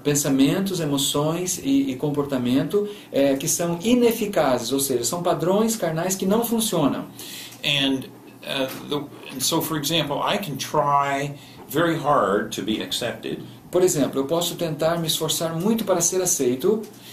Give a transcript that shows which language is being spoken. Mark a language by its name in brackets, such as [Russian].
[Portuguese] Pensamentos, emoções e comportamento que são ineficazes, ou seja, são padrões carnais que não funcionam. [English] And so, for example, I can try very hard to be accepted. [Portuguese] Por exemplo, eu posso tentar me esforçar muito para ser aceito.